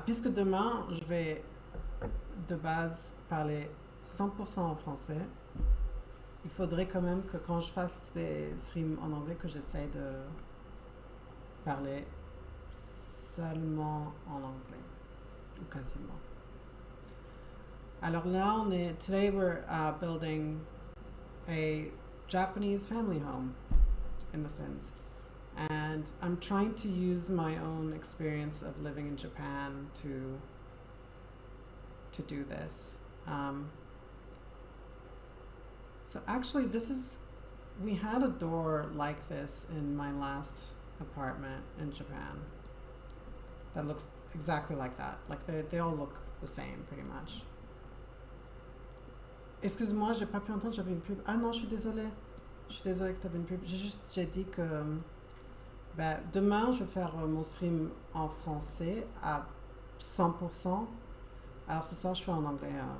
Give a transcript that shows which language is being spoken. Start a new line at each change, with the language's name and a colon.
French: Puisque demain, je vais de base parler 100% en français, il faudrait quand même que quand je fasse des streams en anglais, que j'essaie de parler seulement en anglais, ou quasiment. Alors là,
English: today we're building a Japanese family home in The Sims. And I'm trying to use my own experience of living in Japan to do this. So actually we had a door like this in my last apartment in Japan that looks exactly like that. Like they all look the same pretty much.
French: Excuse-moi, j'ai pas pu entendre, j'avais une pub. Ah non, je suis désolée. Je suis désolée que tu avais une pub. J'ai dit que demain, je vais faire mon stream en français à 100%. Alors ce soir, je fais en anglais.